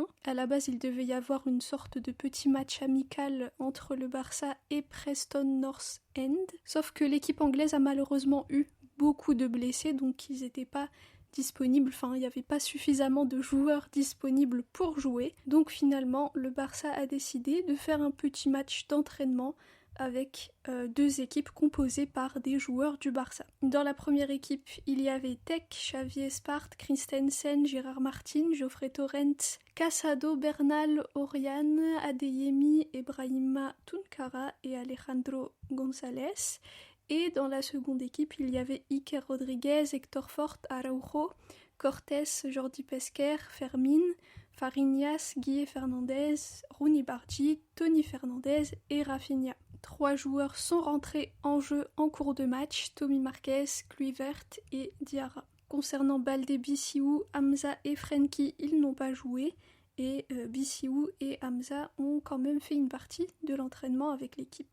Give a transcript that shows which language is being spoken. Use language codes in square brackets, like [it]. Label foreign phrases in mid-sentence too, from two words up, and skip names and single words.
[fr] À la base, il devait y avoir une sorte de petit match amical entre le Barça et Preston North End, sauf que l'équipe anglaise a malheureusement eu beaucoup de blessés, donc ils n'étaient pas disponibles, enfin il n'y avait pas suffisamment de joueurs disponibles pour jouer. Donc finalement, le Barça a décidé de faire un petit match d'entraînement avec deux équipes composées par des joueurs du Barça. Dans la première équipe, il y avait Tech, Xavi Espart, Christensen, Gérard Martin, Geoffrey Torrent, Casado, Bernal, Oriane, Adeyemi, Ebrahima Tunkara et Alejandro González. Et dans la seconde équipe, il y avait Iker Rodriguez, Hector Fort, Araujo, Cortés, Jordi Pesquer, Fermin, Fariñas, Guille Fernandez, Rooney Bargi, Tony Fernandez et Rafinha. 3 joueurs sont rentrés en jeu en cours de match, Tommy Marquez, Kluivert et Diarra. Concernant Baldé, Bissiou, Hamza et Frenkie, ils n'ont pas joué et Bissiou et Hamza ont quand même fait une partie de l'entraînement avec l'équipe.